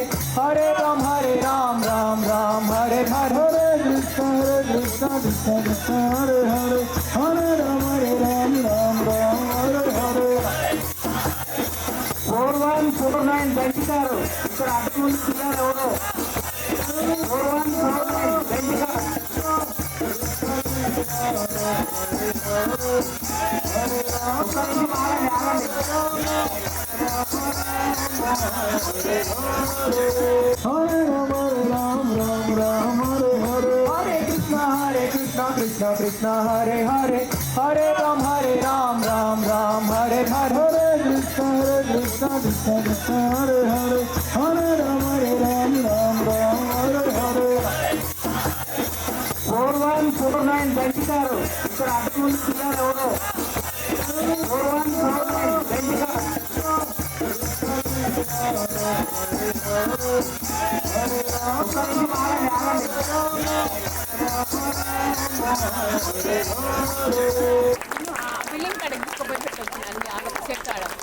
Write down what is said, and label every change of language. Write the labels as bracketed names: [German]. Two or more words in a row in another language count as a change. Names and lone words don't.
[Sanskrit] Hare Ram, Ram Ram, Hare Hare. Hare Krishna, Krishna Krishna, Hare Hare. Hare Rama, Ram Ram, Hare Hare. [Telugu] 4149 బెంచికారు ఇక్కడ అడ్డుకుని పిల్లలు ఎవరు 4149 బెంచికారు [Sanskrit] Hare Rama, Ram Ram, Hare Hare. Hare Krishna, Krishna Krishna, Hare Hare. Hare Ram, Ram Hare Hare. Hare Krishna, Krishna Krishna, Hare Hare. Hare Rama, Ram Ram, Hare Hare. [Telugu] 4149 బెంచికారు ఇక్కడ అడ్డుకుని పిల్లలు ఎవరు 4149 బెంచికారు ఫిలిం కాడ తీసుకుపోయి పెట్టచ్చు అన్ని ఆడ సెట్ కాడ